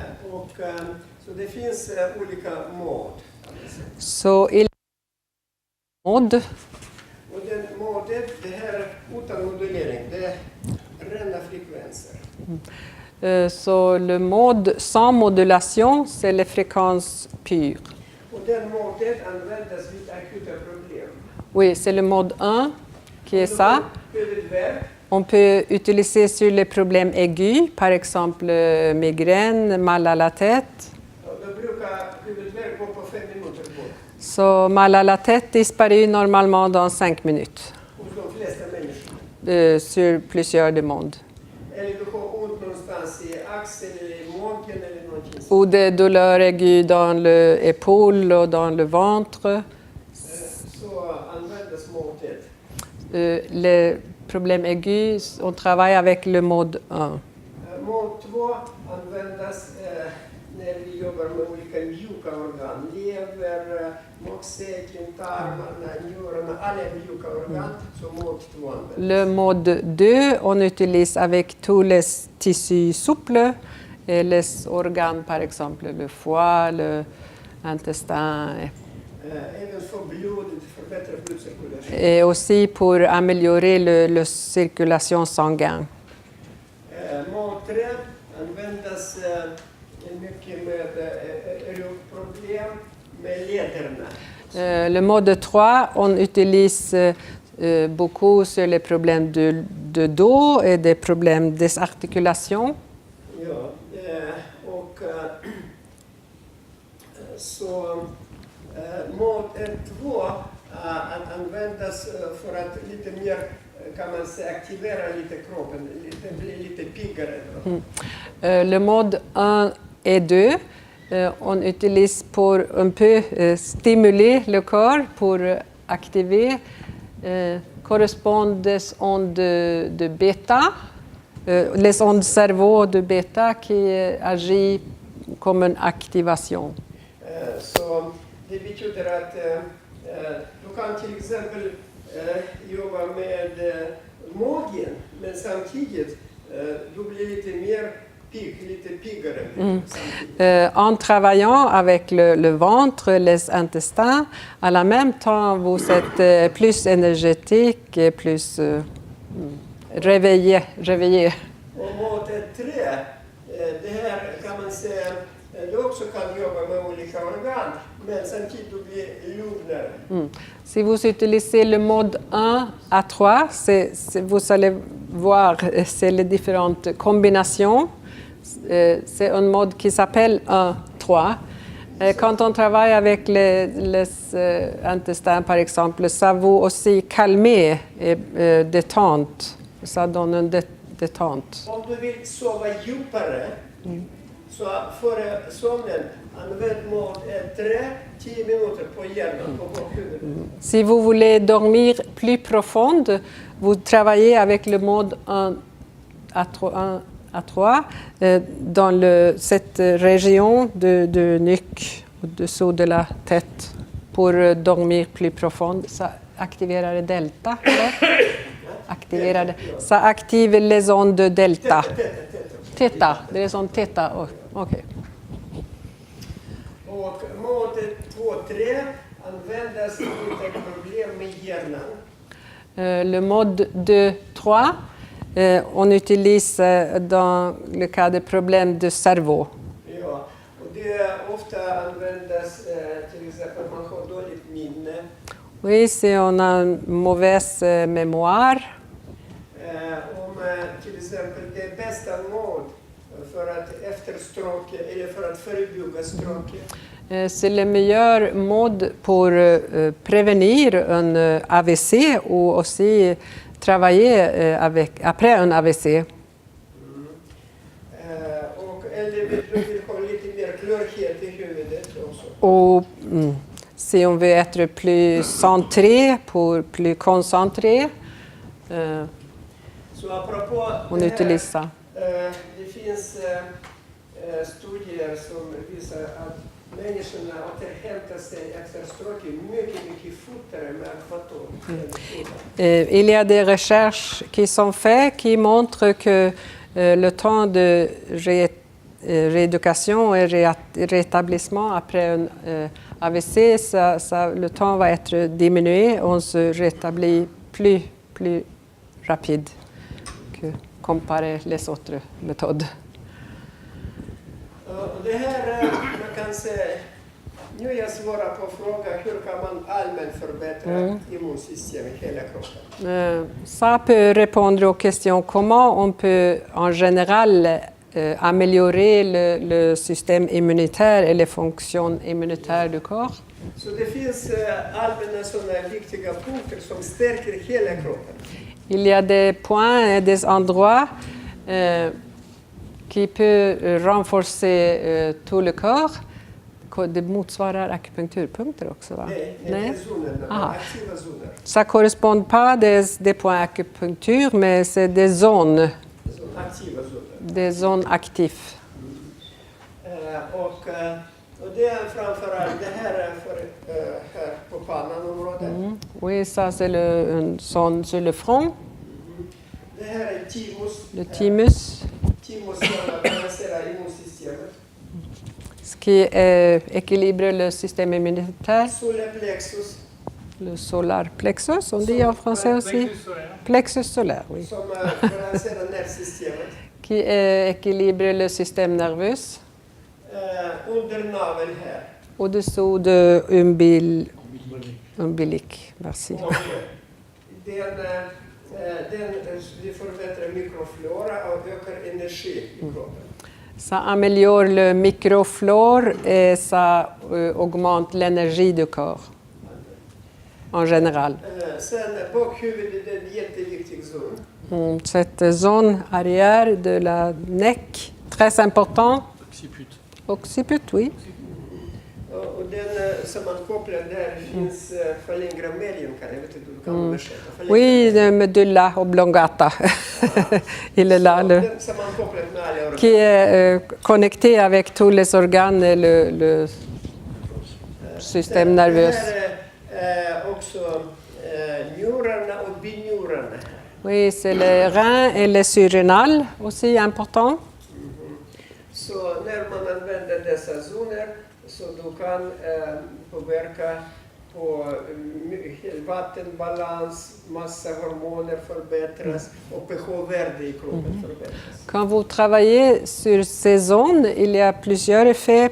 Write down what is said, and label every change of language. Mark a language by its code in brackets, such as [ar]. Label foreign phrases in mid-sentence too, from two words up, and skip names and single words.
[sv] Så det finns olika mått. [fr] Så il mode. [sv] Och den modet, det här utan modulering, det är rena frekvenser. [fr] So le mode sans modulation, c'est les fréquences pures. [sv] Och den modet används vid akuta problem. [fr] Oui, c'est le mode 1 qui est ça. [sv] Huvudvärk, [fr] On peut utiliser sur les problèmes aigus, par exemple migraine, mal à la tête. [sv] och då brukar huvudvärk gå på 5 minuter bort. [fr] So mal à la tête disparaît normalement dans 5 minutes [sv] Hos de flesta människor. [fr] sur plusieurs demandes. [sv] Eller du får ont någonstans i axeln eller i magen eller någonting. [fr] Ou des douleurs aiguës dans l'épaule ou dans le ventre. [sv] Så används modet. [fr] Les problèmes aigus, on travaille avec le mode 1. [sv] Mod 2 används när vi jobbar med olika mjuka organ. Lever, magsäcken, tarmarna, njurarna, alla mjuka organ. Så mod 2 används. [fr] Le mode 2, on utilise avec tous les tissus souples et les organes, par exemple le foie, l'intestin, [sv] Även för blodet, förbättra blodcirkulation. [fr] et aussi pour améliorer la circulation sanguine. [sv] Mod 3 används mycket med ryggproblem med lederna. [fr] Le mode 3, on utilise beaucoup sur les problèmes de dos et des problèmes des articulations. [sv] Ja, och så mod 2 användas för att lite mer, kan man säga, aktivera lite kroppen, bli lite piggare. [fr] Le mode 1 et 2, on utilise pour un peu stimuler le corps pour activer correspondent ondes de bêta, les ondes cerveau de bêta qui agit comme une activation. [sv] Så det betyder att du kan till exempel jobba med magen, men samtidigt du blir lite mer lite piggare. [fr] En travaillant avec le ventre, les intestins, à la même temps, vous êtes plus énergétique et plus réveillé. [sv] Och mot 3, det här kan man säga, du också kan jobba med olika organ, men samtidigt du blir lugnare. [fr] Si vous utilisez le mode 1 à 3, vous allez voir, c'est les différentes combinaisons. C'est un mode qui s'appelle 1-3. Quand on travaille avec les intestins, par exemple, ça vous aussi calmer et détente. Ça donne une détente. [sv] Om du vill sova djupare, så före sömnen, använd mot 3-10 minuter på hjärnan, på bakhuvudet. [fr] Si vous voulez dormir plus profonde, vous travaillez avec le mode 1 à 3 dans cette région de nuque, au-dessous de la tête, pour dormir plus profonde. [sv] Ça activerar delta. [fr] Ça active les ondes delta. Theta, les ondes theta. [en] Oh, ok. [sv] Och mot 2-3 användas lite problem med hjärnan. [fr] Le mode 2-3, on utilise dans le cas de problèmes de cerveau. [sv] Ja, och det ofta användas till exempel man har dåligt minne. [fr] Oui, si on a une mauvaise mémoire. [sv] Om till exempel det bästa mål för att efter stroke eller för att förebygga stroke. [fr] C'est le meilleur mode pour prévenir un AVC ou aussi travailler après un AVC. [sv] Och eller du vill ha lite mer klarhet i huvudet också. [fr] Ou si on veut être plus centré, plus concentré, [sv] Så apropå [fr] on utilise ça. [sv] Det finns studier som visar att människorna återhämtar sig efter stroke mycket fortare med akvator. [fr] Il y a des recherches qui sont faites qui montrent que le temps de rééducation et rétablissement après un AVC, le temps va être diminué. On se rétablit plus rapide que comparé les autres méthodes. [sv] Det här, man kan säga, nu jag svarar på frågan hur kan man allmänt förbättra immunsystemet i hela kroppen. [fr] Ça peut répondre aux questions comment on peut en général améliorer le système immunitaire et les fonctions immunitaires du corps. [sv] Så det finns allmänna sådana viktiga punkter som stärker hela kroppen. [fr] Il y a des points et des endroits qui peuvent renforcer tout le corps. [sv] Det motsvarar akupunkturpunkter också, va? Nej. Zonerna, aktiva zoner. [fr] Ça ne correspond pas des points acupuncture, mais c'est des zones. [sv] Aktiva zoner. [fr] Des zones actives. [sv] Och det är framförallt det här är för här på pannanområdet. [fr] Oui, ça c'est une zone sur le front. [sv] Det här är thymus. [fr] Le thymus. [sv] Thymus balanserar immunsystemet. [fr] Ce qui équilibre le système immunitaire. [sv] Solar plexus. [fr] Le solar plexus, on dit en français aussi. Plexus solaire, oui. [sv] Som balanserar nervsystemet. [fr] Qui équilibre le système nerveux. [sv] Under naveln här. [fr] Au-dessous de umbilic. Merci. [sv] Och det förbättrar mikroflora och ökar energi i kroppen. [fr] Ça améliore le microflore et ça augmente l'énergie du corps, en général. [sv] Sen bakhuvudet är en jätteviktig zon. [fr] Cette zone arrière de la neck, très important. Occiput, oui. [sv] Och den sammankopplar där finns fallingra medium, kan jag vet inte, du kan översätta. [fr] Oui, de medulla oblongata. Il est là, qui est connecté avec tous les organes et le système nerveux. [sv] Också njurarna och binjurarna. [fr] Oui, c'est les reins et les surrénales aussi important. [sv] Så när man använder dessa zoner så du kan påverka på vattenbalans, massa hormoner förbättras och pH-värde i kroppen förbättras. [fr] Quand vous travaillez sur ces zones, il y a plusieurs effets.